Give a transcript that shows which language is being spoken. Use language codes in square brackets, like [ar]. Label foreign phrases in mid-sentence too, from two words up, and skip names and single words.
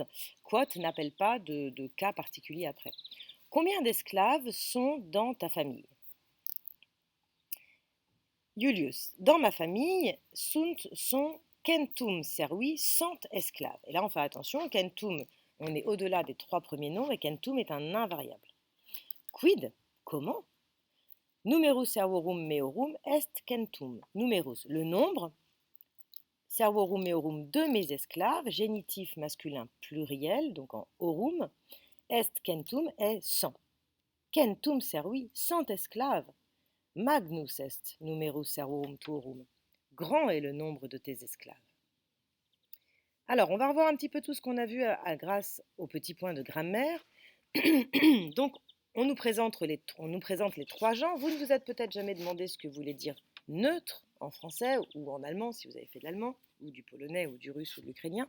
[fr] Quot n'appelle pas de cas particulier après. Combien d'esclaves sont dans ta famille? Julius, dans ma famille, sont [la] centum servi, [fr] 100 esclaves. Et là, on fait attention, centum, on est au-delà des 3 premiers nombres et centum est un invariable. Quid? Comment? [la] Numerus servorum meorum est centum. Numerus, [fr] le nombre. [la] Servorum meorum, [fr] de mes esclaves, génitif masculin pluriel, donc en orum. [la] Est centum [fr] est 100. [la] Centum servi, [fr] 100 esclaves. [la] Magnus est numerus servorum tuorum. [fr] Grand est le nombre de tes esclaves. Alors, on va revoir un petit peu tout ce qu'on a vu grâce aux petits points de grammaire. Donc, on nous présente les 3 genres. Vous ne vous êtes peut-être jamais demandé ce que voulait dire neutre en français ou en allemand, si vous avez fait de l'allemand, ou du polonais, ou du russe, ou de l'ukrainien.